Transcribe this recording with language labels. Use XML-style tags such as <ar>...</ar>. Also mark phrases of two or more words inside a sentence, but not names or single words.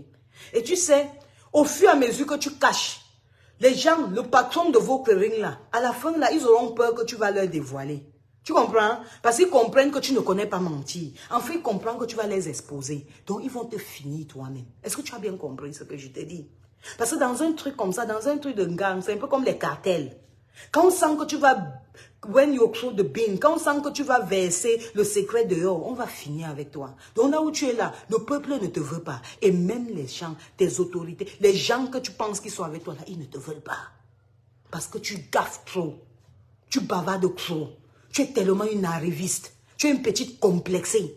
<fr>Et tu sais, au fur et à mesure que tu caches, les gens, le patron de vos ring là, à la fin là, ils auront peur que tu vas leur dévoiler. Tu comprends? Parce qu'ils comprennent que tu ne connais pas mentir. En fait, ils comprennent que tu vas les exposer. Donc, ils vont te finir toi-même. Est-ce que tu as bien compris ce que je t'ai dit? Parce que dans un truc comme ça, dans un truc de gang, c'est un peu comme les cartels. Quand on sent que tu vas,</fr> <en>when you throw the bin,</en> <fr>quand on sent que tu vas verser le secret dehors, on va finir avec toi. Donc là où tu es là, le peuple ne te veut pas. Et même les gens, tes autorités, les gens que tu penses qu'ils sont avec toi là, ils ne te veulent pas. Parce que tu gaffes trop. Tu bavardes trop. Tu es tellement une arriviste. Tu es une petite complexée.</fr>